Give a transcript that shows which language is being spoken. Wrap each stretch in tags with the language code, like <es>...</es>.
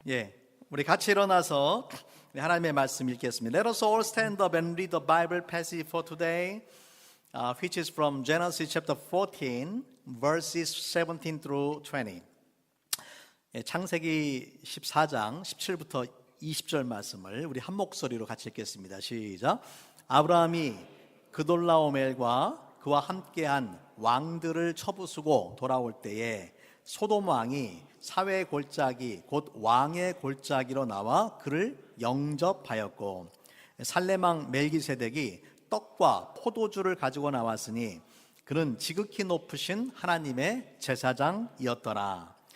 <ko>예, 우리 같이 일어나서 하나님의 말씀 읽겠습니다.</ko> <en>Let us all stand up and read the Bible passage for today, which is from Genesis chapter 14, verses 17 through 20.</en> <ko>예, 창세기 14장 17부터 20절 말씀을 우리 한 목소리로 같이 읽겠습니다. 시작. 아브라함이 그돌라오멜과 그와 함께한 왕들을 쳐부수고 돌아올 때에 소돔 왕이 사회 골짜기 곧 왕의 골짜기로 나와 그를 영접하였고, 살렘 왕 멜기세덱이 떡과 포도주를 가지고 나왔으니 그는 지극히 높으신 하나님의 제사장이었더라.</ko>